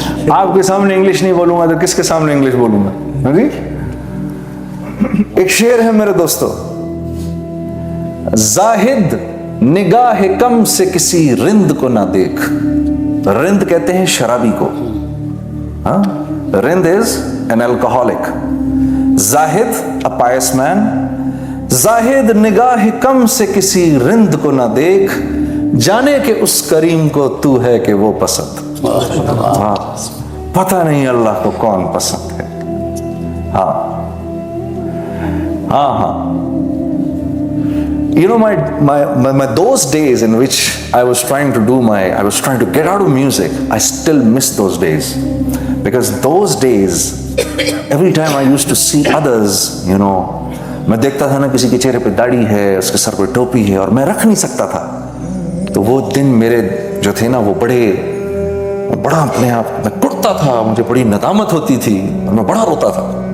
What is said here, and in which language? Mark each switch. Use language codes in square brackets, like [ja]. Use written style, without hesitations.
[ur] آپ کے سامنے انگلش نہیں بولوں گا تو کس کے سامنے انگلش بولوں گا؟ جی ایک شعر ہے میرے دوستو, زاہد نگاہ کم سے کسی رند کو نہ دیکھ. رند کہتے ہیں شرابی کو. ہاں, رند [en] Is an alcoholic. زاہد a pious man. [ur] زاہد نگاہ کم سے کسی رند کو نہ دیکھ, جانے کہ اس کریم کو تو ہے کہ وہ پسند. ہاں پتہ نہیں اللہ کو کون پسند ہے. ہاں ہاں ہاں. [en] You know, my those days in which I was trying to get out of music, I still miss those days. Because those days, every time I used to see others, you know, [ur] میں دیکھتا تھا نا کسی کے چہرے پہ داڑھی ہے, اس کے سر پہ ٹوپی ہے, اور میں رکھ نہیں سکتا تھا. تو وہ دن میرے جو تھے نا وہ بڑا اپنے آپ میں ٹوٹتا تھا, مجھے بڑی ندامت ہوتی تھی اور میں بڑا روتا تھا.